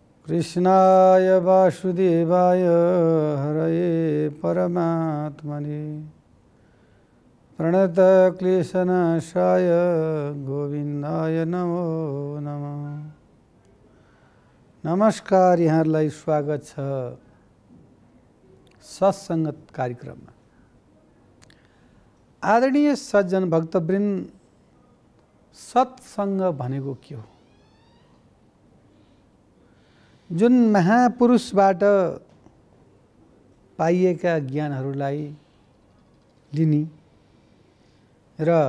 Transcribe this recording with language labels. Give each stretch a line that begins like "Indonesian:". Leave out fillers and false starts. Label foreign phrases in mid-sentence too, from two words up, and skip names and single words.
Sanskrit: कृष्णाय वासुदेवाय हरये परमात्मने प्रणतक्लेशनाशाय गोविन्दाय नमो नमः।
Nepali: नमस्कार, यहाँहरूलाई स्वागत छ सत्सङ्गत कार्यक्रममा। आदरणीय सज्जन भक्तवृन्द, सत्सङ्ग भनेको के हो? जुन महापुरुषबाट पाइएका ज्ञानहरूलाई लिने र